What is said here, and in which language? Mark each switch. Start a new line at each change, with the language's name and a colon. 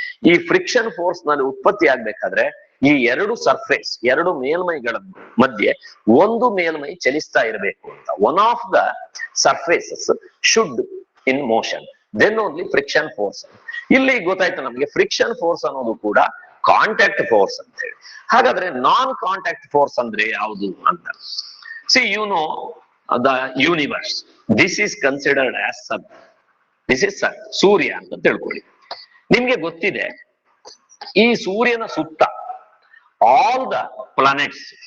Kannada: ಈ friction force ನಲ್ಲಿ ಉತ್ಪತ್ತಿ ಆಗ್ಬೇಕಾದ್ರೆ ಈ ಎರಡು ಸರ್ಫೇಸ್, ಎರಡು ಮೇಲ್ಮೈಗಳ ಮಧ್ಯೆ ಒಂದು ಮೇಲ್ಮೈ ಚಲಿಸ್ತಾ ಇರಬೇಕು ಅಂತ.
English: One of the surfaces should in motion, then only friction force.
Kannada: ಇಲ್ಲಿ ಗೊತ್ತಾಯ್ತು ನಮಗೆ ಫ್ರಿಕ್ಷನ್ ಫೋರ್ಸ್ ಅನ್ನೋದು ಕೂಡ ಕಾಂಟ್ಯಾಕ್ಟ್ ಫೋರ್ಸ್ ಅಂತ ಹೇಳಿ. ಹಾಗಾದ್ರೆ ನಾನ್ ಕಾಂಟ್ಯಾಕ್ಟ್ ಫೋರ್ಸ್ ಅಂದ್ರೆ ಯಾವುದು ಅಂತ?
English: See you know the universe, this is considered as sun. This is sun,
Kannada: ಸೂರ್ಯ ಅಂತ ತಿಳ್ಕೊಳ್ಳಿ. ನಿಮ್ಗೆ ಗೊತ್ತಿದೆ ಈ ಸೂರ್ಯನ ಸುತ್ತ
English: all the planets